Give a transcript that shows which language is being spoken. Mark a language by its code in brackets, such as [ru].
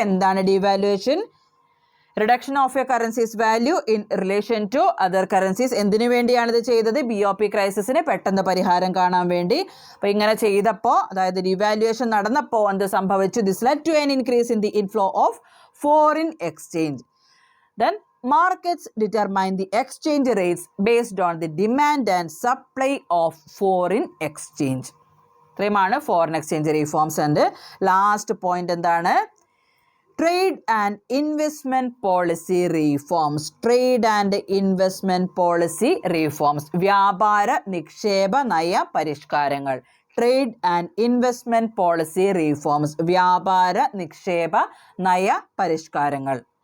[ml] എന്താണ് [en] Devaluation? Reduction of a currencies value in relation to other currencies. [ml] എന്തിനു വേണ്ടിയാണ് ഇത് ചെയ്തത്? BOP ക്രൈസിസിന് പെട്ടെന്ന് പരിഹാരം കാണാൻ വേണ്ടി. അപ്പോൾ ഇങ്ങനെ ചെയ്തപ്പോൾ, അതായത് ഡിവാലുവേഷൻ നടന്നപ്പോൾ എന്ത് സംഭവിച്ചു? [en] This led to an increase in the inflow of foreign exchange. Then markets determine the exchange rates based on the demand and supply of foreign exchange. [ml] ഇത്രയുമാണ് foreign exchange reforms. [en] and last point [ml] എന്താണ്? [en] Trade and investment policy reforms. Trade and investment policy reforms. [ml] വ്യാപാര നിക്ഷേപ നയ പരിഷ്കാരങ്ങൾ. [en] Trade and investment policy reforms. [ml] വ്യാപാര നിക്ഷേപ നയ പരിഷ്കാരങ്ങൾ.